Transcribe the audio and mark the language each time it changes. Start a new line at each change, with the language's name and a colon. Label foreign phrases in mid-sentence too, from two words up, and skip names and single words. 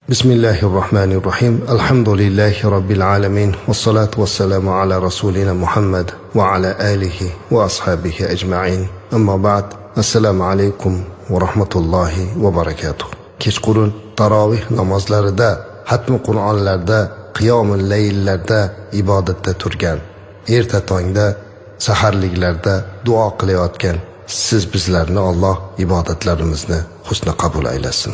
Arabic: بسم الله الرحمن الرحيم. الحمد لله رب العالمين. والصلاة والسلام على رسولنا محمد وعلى آله وأصحابه أجمعين. أما بعد. السلام عليكم ورحمة الله وبركاته.
Uzbek: Kechqurun tarovih namozlarida, hatmi Qur'onlarda, qiyomul layllarda ibodatda turgan, erta tongda, saharliklarda duo qilayotgan siz bizlarni Alloh ibodatlarimizni husna qabul aylasin.